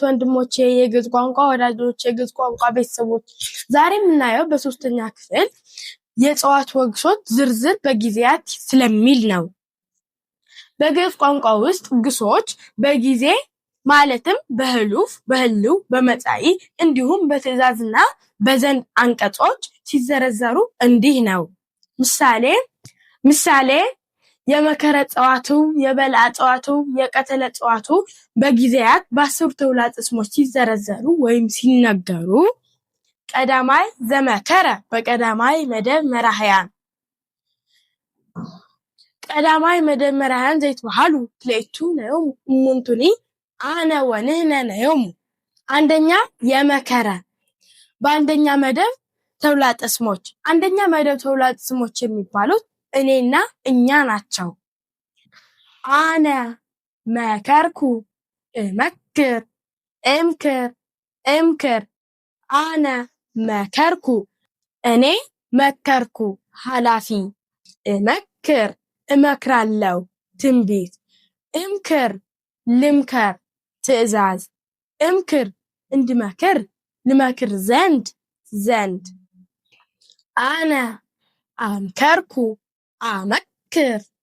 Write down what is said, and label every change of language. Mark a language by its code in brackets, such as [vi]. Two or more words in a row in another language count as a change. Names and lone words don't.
[am] ወንድሞቼ የግዕዝ ቋንቋ ወዳጆች የግዕዝ ቋንቋ ቤተሰቦች ዛሬ የምናየው በሶስተኛ ክፍል የጸዋት ወግሶች ዝርዝር በጊዜያት ስለሚል ነው። በግዕዝ ቋንቋ ውስጥ ግሶች በጊዜ ማለትም በህሉፍ በህልው በመጻኢ እንዲሁም በትእዛዝና በዘንድ አንቀጾች ሲዘረዘሩ እንዲህ ነው። ምሳሌ የመከረ ጸዋቱ የበልዓ ጸዋቱ የቀተለ ጸዋቱ በጊዜያት በአስሩ ተውላጠ ስሞች ሲዘረዘሩ ወይም ሲነገሩ [gez] ቀዳማይ ዘመከረ በቀዳማይ መደብ መራህያን ቀዳማይ መደብ መራህያን ዘይትበሃሉ ክልኤቱ ነዮሙ እሙንቱኒ አነ ወንህነ ነዮሙ [am] አንደኛ የመከረ በአንደኛ መደብ ተውላጠ ስሞች አንደኛ መደብ ተውላጠ ስሞች የሚባሉት እኔና እኛ ናቸው። [gez] አነ መከርኩ እመክር እምክር አነ መከርኩ [am] እኔ መከርኩ ኃላፊ እመክር እመክራለሁ ትንቢት እምክር ልምከር ትእዛዝ እምክር እንድመክር ልመክር ዘንድ [gez] አነ አምከርኩ አመክር